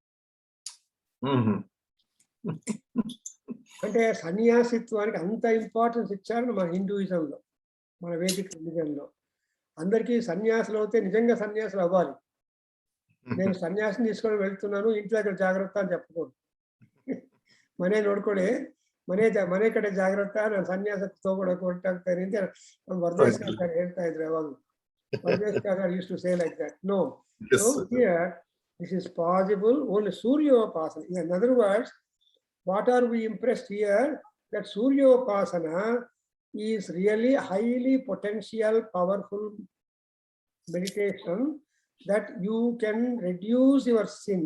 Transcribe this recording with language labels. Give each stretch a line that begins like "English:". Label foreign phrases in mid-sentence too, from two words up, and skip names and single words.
Telugu: అంటే సన్యాసిత్వానికి అంత ఇంపార్టెన్స్ ఇచ్చారు మన హిందూయిజంలో, మన
English: Vedic religionలో.
Telugu: అందరికీ సన్యాసులు అవుతే నిజంగా సన్యాసులు అవ్వాలి. నేను సన్యాసం తీసుకొని వెళ్తున్నాను, ఇంటి దగ్గర జాగ్రత్త అని చెప్పకూడదు.
Kannada: ಮನೆ ನೋಡ್ಕೊಳ್ಳಿ, ಮನೆ ಕಡೆ ಜಾಗ್ರತ, ನಾನು ಸನ್ಯಾಸಕ್ಕೆ ತಗೊಳಕ್ ಹೊರಟಾಗ್ತೇನೆ ಅಂತ ವರ್ಧೇಶ್ವರ ಹೇಳ್ತಾ ಇದ್ರು ಯಾವಾಗ.
English: ವರ್ಧೇಶ್ವರ used to say like that. No. So here this is possible only Suryopasana. In other words, what are we impressed here? That Suryopasana is really highly potential, powerful meditation that you can reduce your sin.